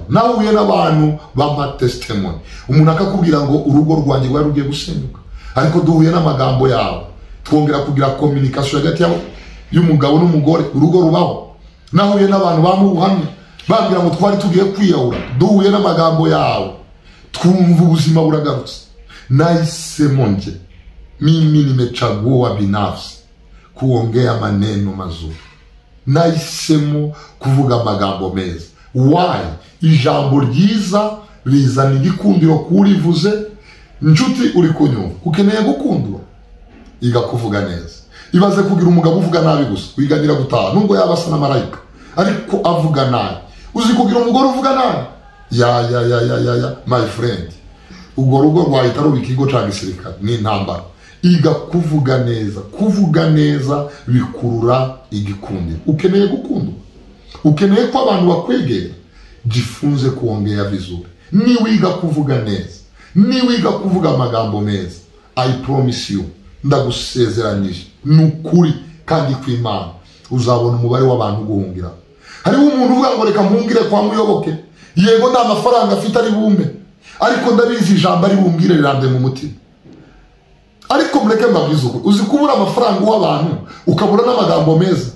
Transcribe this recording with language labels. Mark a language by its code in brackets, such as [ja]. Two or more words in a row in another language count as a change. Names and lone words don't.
[rw] Nahuye n'abantu b'amatestimony, umuntu akakubwira ngo urugo rwanjye rwari rugiye gusenyuka, ariko duhuye n'amagambo yawe twongera kugira communication hagati y'umugabo n'umugore, urugo rubaho. Nahuye n'abantu bamubuhamya bambwira ngo twari tugiye kwiyahura, duhuye n'amagambo yawe twumva ubuzima buragarutse. [sw] Nahisemo nje mimi nimechagua binafsi kuongea maneno mazuri, [rw] nahisemo kuvuga amagambo meza. Why? Ijambo ryiza rizana igikundiro kurivuze. Nshuti uri kunyumva, ukeneye gukundwa, iga kuvuga neza. Ibaze kugira umugabo uvuga nabi gusa, wiganira gutaha nubwo yaba asa na marayika, ariko avuga nabi. Uzi kugira umugore uvuga nabi, ya [en] my friend, [rw] ubwo rugo rwahita ruba ikigo cya gisirikare, ni intambara. Iga kuvuga neza. Kuvuga neza bikurura igikundiro. Ukeneye gukundwa, ukeneye ko abantu bakwegera, [sw] jifunze kuongea vizuri. [rw] Niwiga kuvuga neza, niwiga kuvuga amagambo meza, [en] I promise you, [rw] ndagusezeranyije nukuri kandi kw'Imana uzabona umubare w'abantu guhungira. Hariho umuntu uvuga ngo reka mpungire kwa Muyoboke, yego nta mafaranga afite ari bumbe, ariko ndabizi ijambo ari bumbwire rirande mu mutima. Ariko mureke mbabwize uko uzi kubura amafaranga w'abantu ukabura n'amagambo meza.